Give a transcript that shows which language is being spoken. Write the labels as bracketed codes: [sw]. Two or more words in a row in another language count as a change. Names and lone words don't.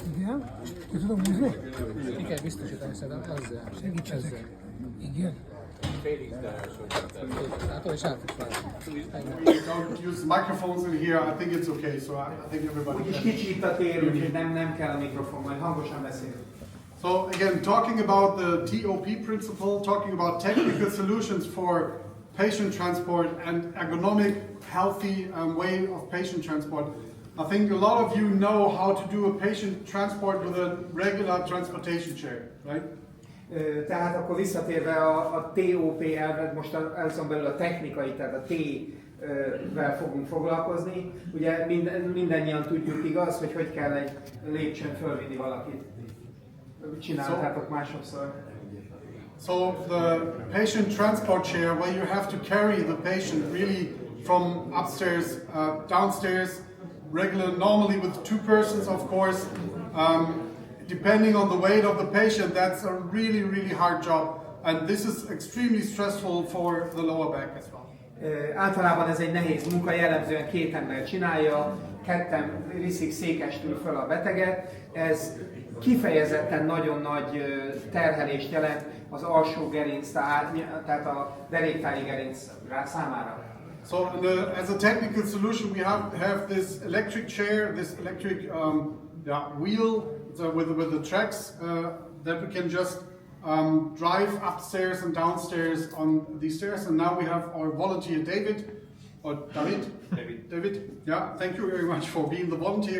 [hu] Ki kell biztosítani szerintem ezzel. Segíts ezzel. Igen. [en] We don't use microphones in here. I think it's okay. So I think everybody [hu] Úgyis [en] can. [hu] kicsi itt a tér, úgyhogy nem kell a mikrofon, majd hangosan beszélünk. [en] So again, talking about the TOP principle, talking about technical solutions for patient transport and ergonomic, healthy way of patient transport. I think a lot of you know how to do a patient transport with a regular transportation chair, right? [hu] Tehát akkor visszatérve a TOP elvet, most azon belül a technikai, tehát a T-vel fogunk foglalkozni. Ugye mindannyian tudjuk, igaz, hogy kell egy lépcsőn fölvinni valakit. Csináltátok másodszor. [en] So the patient transport chair, where you have to carry the patient really from upstairs, downstairs, normally with two persons, of course. Depending on the weight of the patient, that's a really, really hard job. And this is extremely stressful for the lower back as well. [hu] Általában ez egy nehéz munka, jellemzően két ember csinálja, ketten viszik székestül föl a beteget. Ez kifejezetten nagyon nagy terhelést jelent az alsó gerinc, tehát a deréktári gerinc számára. [en] So as a technical solution, we have this electric chair, this electric wheel with the tracks that we can just drive upstairs and downstairs on these stairs. And now we have our volunteer David. Yeah, thank you very much for being the volunteer.